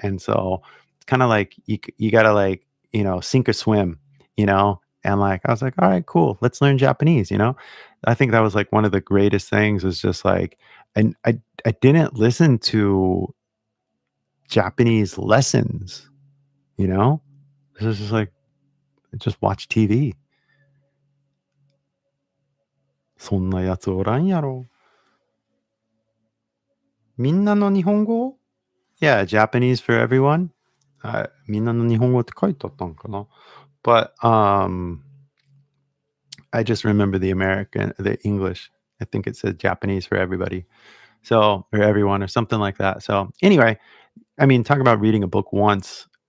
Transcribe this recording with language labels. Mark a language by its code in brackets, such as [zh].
[en] And so it's kind of like you gotta like sink or swim, and like I was like, all right, cool, let's learn Japanese. I think that was like one of the greatest things was just like, and I didn't listen to Japanese lessons, This is just like just watch TV. [ja] そんなやつおらんやろ。みんなの日本語? [en] Yeah, Japanese for everyone. [ja] みんなの日本語って書いてあったんかな? [en] But I just remember the English. I think it said Japanese for everybody. So, or everyone or something like that. So anyway, I mean, talk about reading a book once.